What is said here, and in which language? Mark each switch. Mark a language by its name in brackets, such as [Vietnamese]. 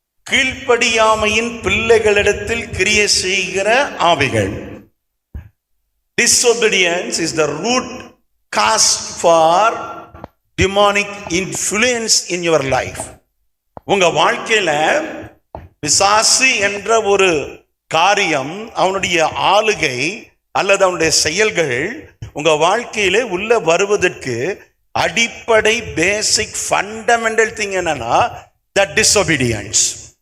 [Tamil] கீழ்ப்படியாமையின் பிள்ளைகளிடத்தில் கிரியை செய்கிற ஆவிகள். [English] Disobedience is the root cause for demonic influence in your life. [Tamil] உங்க வாழ்க்கையில பிசாசு என்ற ஒரு காரியம், அவனுடைய ஆளுகை அல்லது அவனுடைய செயல்கள் உங்க வாழ்க்கையில உள்ள வருவதற்கு அடிப்படை பேசிக் ஃபண்டமெண்டல் திங் என்னன்னா [English] that disobedience.